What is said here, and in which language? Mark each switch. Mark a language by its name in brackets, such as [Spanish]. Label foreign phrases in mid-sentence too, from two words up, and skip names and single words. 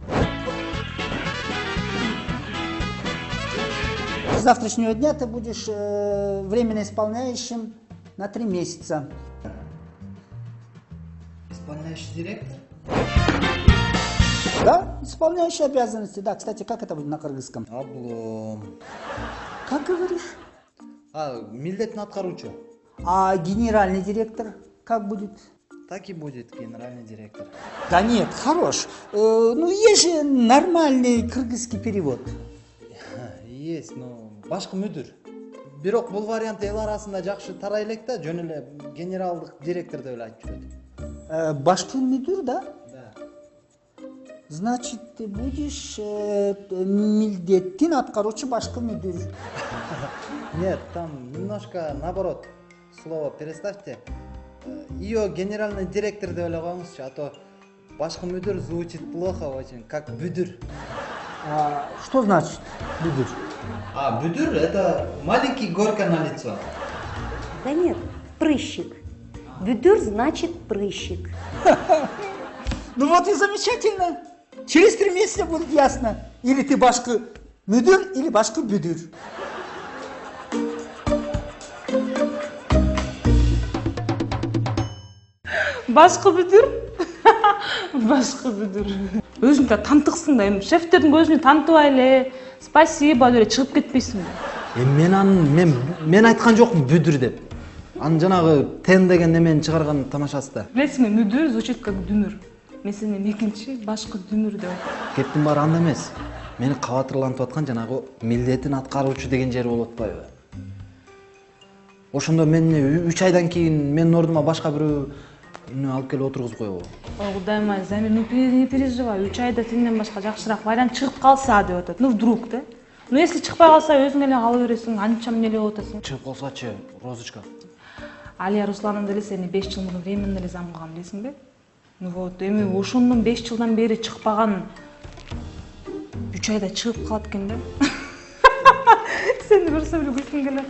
[Russian] С завтрашнего дня ты будешь временно исполняющим на 3 месяца. Исполняющий директор? Да, исполняющий обязанности. Да, кстати, как это будет на кыргызском? Облом. Как говоришь? [Kyrgyz] Милдетин аткаруучу. [Russian] А генеральный директор как будет? Так и будет генеральный директор. Да нет, хорош. Ну, есть же нормальный кыргызский перевод. Есть, но [Kyrgyz] башкы мүдүр. Бирок бул вариант эл арасында жакшы тарай элек да, жөн эле генералдык директор деп эле айтып жүрөт. Башкы мүдүр, да? [Russian] Да. Значит, ты будешь [Kyrgyz] милдеттин аткаруучу башкы мүдүр. [Russian] Нет, там немножко наоборот. Слово переставьте. Ее генеральный директор [Kyrgyz] деп эле коюңузчу, [Russian] а то [Kyrgyz] башкы мүдүр [Russian] звучит плохо очень, как бүдүр. Что значит бүдүр? Бүдүр это маленький горка на лицо. Да нет, прыщик. Бүдүр значит прыщик. Ну вот и замечательно. Через 3 месяца будет ясно. Или ты [Kyrgyz] башкы мүдүр, [Russian] или [Kyrgyz] башкы бүдүр. Башкы бүтүр. Башкы бүтүр. Өзүң да тантыксың да, эми шефтердин көзүнө тантыбай эле, спасибо деп чыгып кетпейсиң. Мен айткан жокмун бүдүр деп. Анын жанагы тен деген немени чыгарган тамашасы да. Билесиңби, мүдүр [Russian] звучит как [Kyrgyz] дүмүр. Мен сени экинчи башкы дүмүр деп айттым. Кептин баары анда эмес. Мени кабатырлантып аткан жанагы милдетин аткаруучу деген жери болуп атпайбы? Ошондо мен 3 айдан кийин менин ордума башка бирөө алып келип отургузуп коебу. Ой, Кудайым ай, Замир, [Russian] не переживай. [Kyrgyz] 3 айда сенден башка жакшыраак вариант чыгып калса деп атат. [Russian] Ну вдруг да? Ну если [Kyrgyz] чыкпай калса өзүң эле кала бересиң, анча эмне эле атасың. Чыгып калсачы, Розочка. Алия Руслановна деле сени 5 жыл мурун временно эле зам кылган билесиңби? [Russian] Ну вот, [Kyrgyz] эми ошондон 5 жылдан бери чыкпаган 3 айда чыгып калат экен да. Сени көрсөм эле күлкүм келет.